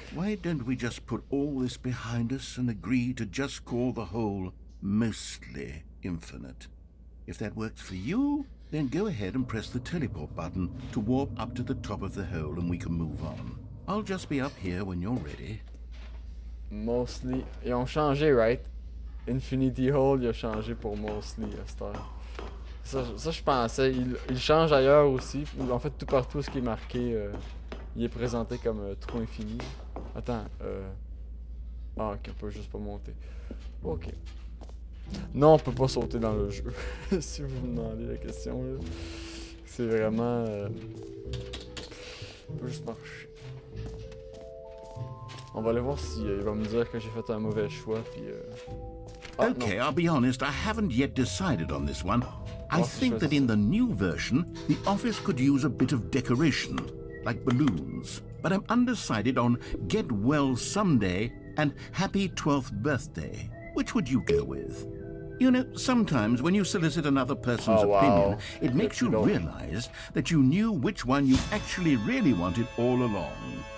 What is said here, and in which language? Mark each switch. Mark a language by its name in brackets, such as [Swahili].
[English] Why don't we just put all this behind us and agree to just call the hole mostly infinite? If that works for you, then go ahead and press the teleport button to warp up to the top of the hole and we can move on. I'll just be up here when you're ready. [French] Mostly. Ils ont changé, right? Infinity Hole, il a changé pour Mostly à cette heure. Ça je pensais. Il change ailleurs aussi. En fait, tout partout ce qui est marqué, il est présenté comme trou infini. Attends, Ah, ok, on peut juste pas monter. Ok. Non, on peut pas sauter dans le jeu. Si vous me demandez la question, là. C'est vraiment. On peut juste marcher. On va aller voir si il va me dire que j'ai fait un mauvais choix, puis. Ah, [English] Okay, [French] non. [English] I'll be honest, I haven't yet decided on this one. I think that in the new version, the office could use a bit of decoration, like balloons. But I'm undecided on Get Well Someday and Happy 12th Birthday. Which would you go with? You know, sometimes when you solicit another person's opinion, it makes you realize that you knew which one you actually really wanted all along.